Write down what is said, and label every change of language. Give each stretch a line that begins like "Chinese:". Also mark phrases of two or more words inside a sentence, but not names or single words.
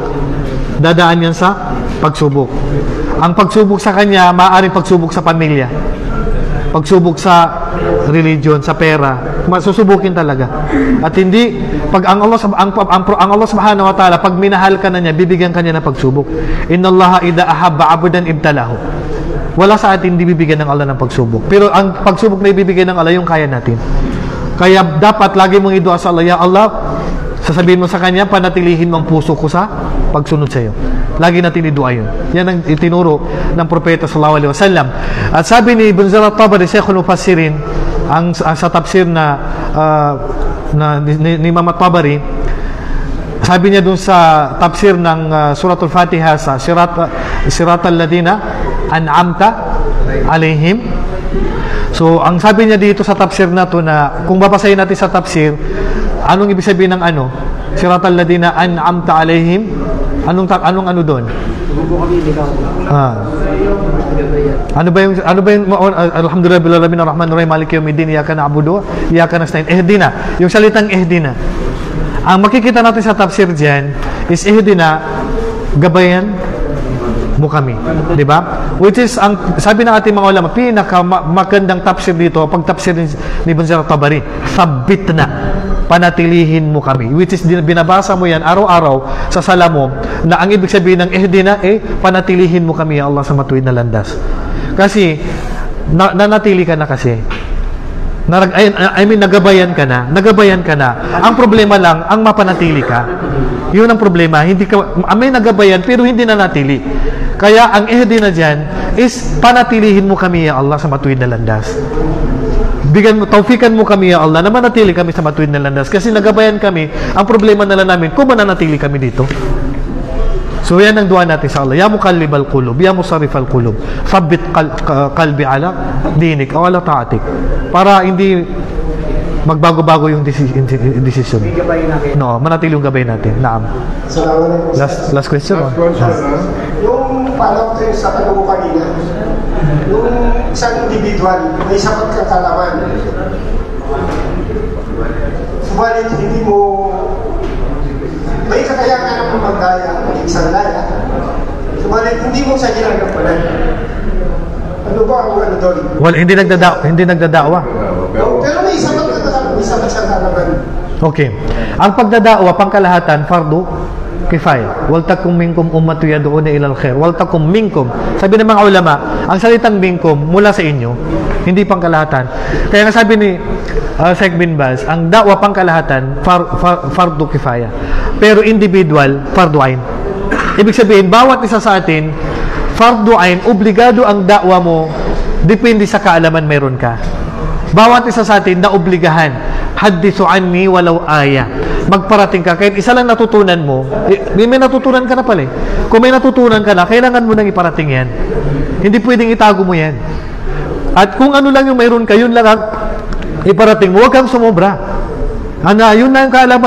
Filipino: Dadaan yan sa pagsubok. Ang pagsubok sa kanya, maaaring pagsubok sa pamilya. Pagsubok sa religion, sa pera, masusubukin talaga. At hindi pag ang
Arabic: الله سبحانه وتعالى,
Filipino: pag minahal ka na niya, bibigyan ka niya ng pagsubok.
Arabic: إن الله إذا أحب عبدا ابتلاه.
Filipino: Wala sa atin hindi bibigyan ng Allah ng pagsubok. Pero ang pagsubok na ibibigay ng Allah yung kaya natin. Kaya dapat lagi mong idua sa Allah,
Arabic: يا الله,
Filipino: sasabihin mo sa kanya, panatilihin mo ang puso ko sa pagsunod sa iyo. Lagi natin idua yun. Yan ang itinuro ng Propeta
Arabic: صلى الله عليه وسلم.
Filipino: At sabi ni Ibn Jarir at-Tabari, Sheikhul Mufassirin, sa tafsir ni Imam at-Tabari, sabi niya dun sa tafsir ng Suratul Fatiha sa
Arabic: صراط الذين أنعمت عليهم.
Filipino: So, ang sabi niya dito sa tafsir na to na kung babasahin natin sa tafsir, anong ibig sabihin ng
Arabic: صراط الذين أنعمت عليهم?
Filipino: Anong doon? Ano ba yung
Arabic: الحمد لله بالعالمين الرحمن الرحيم مالك يوم الدين إياك نعبد إياك نستعين.
Filipino: Ihdina, yung salitang ihdina. Ang makikita natin sa tafsir diyan is ihdina, gabayan mo kami, di ba?
English: Which is
Filipino: ang sabi ng ating mga ulama, pinakamagandang tafsir dito, pag tafsir ni Ibn Jarir at-Tabari, sabbitna, panatilihin mo kami.
English: Which is
Filipino: binabasa mo yan araw-araw sa sala mo na ang ibig sabihin ng ihdina panatilihin mo kami
Arabic: يا الله
Filipino: sa matuwid na landas. Kasi nanatili ka na kasi. Nagabayan ka na. Ang problema lang ang mapanatili ka. Yun ang problema. Hindi ka, may nagabayan pero hindi na natili. Kaya ang ehdi na dyan is panatilihin mo kami
Arabic: يا الله
Filipino: sa matuwid na landas. Bigyan mo, taufikan mo kami
Arabic: يا الله
Filipino: na manatili kami sa matuwid na landas. Kasi nagabayan kami, ang problema na lang namin kung mananatili kami dito. So yan ang dua natin sa Allah.
Arabic: يا مقلب القلوب، يا مصرف القلوب، ثبت قلبي على دينك أو على طاعتك.
Filipino: Para hindi magbago-bago yung decision. No, manatili yung gabay natin. Naam. Salamat.
English: Last question. Last question,
Filipino: Yung parang ito yung sa tanong ko kanina, yung isang individual, may sapat kang kalaman. Subalit, hindi mo, may kakayahan ka ng magdaya ng isang laya, subalit, hindi mo siya ginagampanan. Ano ba ang ano doon? Well, hindi nagdadawa. Pero may sapat kang kalaman, may sapat siyang kalaman. Okay. Ang pagdadawa, pangkalahatan,
Arabic: فرض كفاية. ولتكن منكم أمة يدعون إلى الخير. ولتكن منكم.
Filipino: Sabi ng mga ulama, ang salitang minkum mula sa inyo, hindi pangkalahatan. Kaya nga sabi ni Sheikh bin Baz, ang da'wa pangkalahatan
Arabic: فرض كفاية.
Filipino: Pero individual
Arabic: فرض عين.
Filipino: Ibig sabihin, bawat isa sa atin
Arabic: فرض عين,
Filipino: obligado ang da'wa mo depende sa kaalaman meron ka. Bawat isa sa atin na obligahan,
Arabic: حدثوا عني ولو آية.
Filipino: Magparating ka, kahit isa lang natutunan mo, may natutunan ka na pala eh. Kung may natutunan ka na, kailangan mo nang iparating yan. Hindi pwedeng itago mo yan. At kung ano lang yung mayroon ka, yun lang ang iparating mo. Huwag kang sumobra. Yun na yung kaalaman.